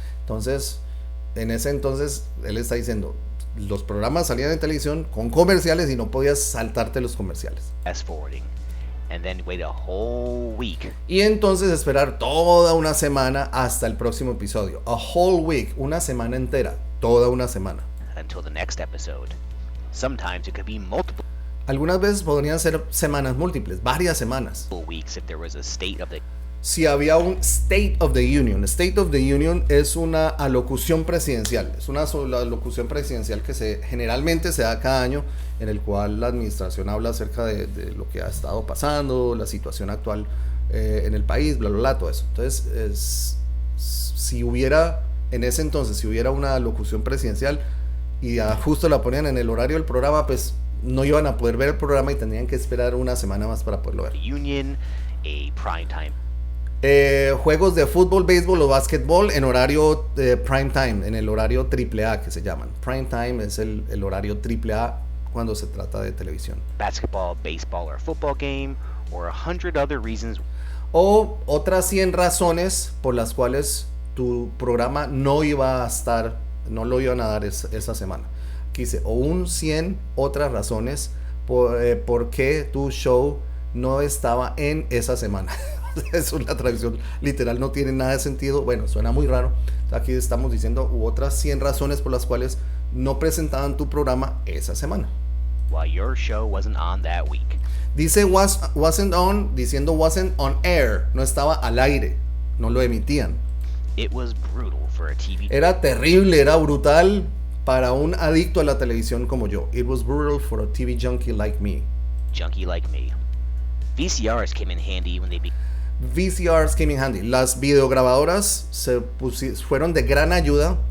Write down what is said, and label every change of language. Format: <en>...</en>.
<es>Entonces, en ese entonces, él está diciendo, los programas salían en televisión con comerciales y no podías saltarte los comerciales.</es> <en>Fast forwarding. And then wait a whole week.</en> <es>Y entonces esperar toda una semana hasta el próximo episodio.</es> <en>A whole week,</en> <es>una semana entera, toda una semana.</es> <en>Until the next episode. Sometimes it could be multiple</en> <es>Algunas veces podrían ser semanas múltiples, varias semanas.</es> <en>weeks if there was a state of the</en> <es>Si había un State of the Union. State of the Union es una alocución presidencial. Es una alocución presidencial que generalmente se da cada año, en el cual la administración habla acerca de lo que ha estado pasando, la situación actual en el país, bla, bla, bla, todo eso. Entonces, si hubiera una alocución presidencial y justo la ponían en el horario del programa, pues no iban a poder ver el programa y tendrían que esperar una semana más para poderlo ver.</es> <en>Union, a prime time.</en> <es>Juegos de fútbol, béisbol o básquetbol en horario prime time, en el horario AAA que se llaman. Prime time es el horario AAA cuando se trata de televisión.</es> <en>Basketball, baseball, or football game, or 100 other reasons.</en> <es>O otras 100 razones por las cuales tu programa no lo iban a dar esa semana. Aquí dice, o un 100 otras razones por qué tu show no estaba en esa semana. Es una traducción literal, no tiene nada de sentido. Bueno, suena muy raro. Aquí estamos diciendo otras 100 razones por las cuales no presentaban tu programa esa semana.</es> <en>While your show wasn't on that week.</en> <es>Dice</es> <en>wasn't on,</en> <es>diciendo</es> <en>wasn't on air.</en> <es>No estaba al aire, no lo emitían.</es> <en>It was brutal for a TV.</en> <es>Era terrible, era brutal para un adicto a la televisión como yo.</es> <en>It was brutal for a TV junkie like me. Junkie like me. VCRs came in handy when they VCRs came in handy.</en> <es>Las videograbadoras fueron de gran ayuda.</es>